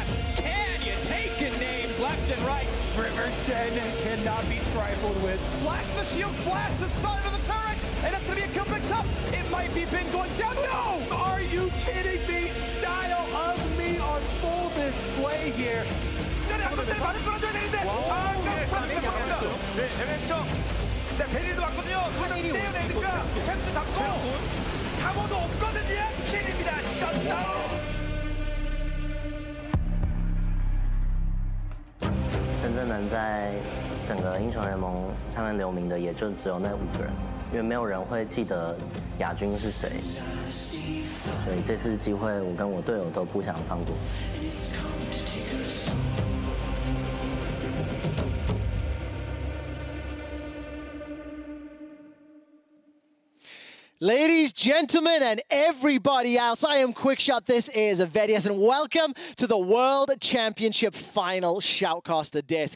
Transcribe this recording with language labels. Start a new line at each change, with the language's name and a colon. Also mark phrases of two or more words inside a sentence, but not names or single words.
English: Canyon taking names left and right. River Shen cannot be trifled with. Flash the shield, flash the stun of the turret, and that's going to be a kill picked up. It might be Bin going down. No! Are you kidding me? Style of me on full display here.
Korean: 베리도 왔거든요. 베리 떼어내니까 햄스 잡고 강호도 없거든요. 킬입니다. 셧다운.
Chinese: 真正能在整个英雄联盟上面留名的，也就只有那5个人，因为没有人会记得亚军是谁，所以这次机会我跟我队友都不想放过。
English: Ladies, gentlemen, and everybody else, I am Quickshot. This is Vedius, and welcome to the World Championship Final Shoutcaster Desk.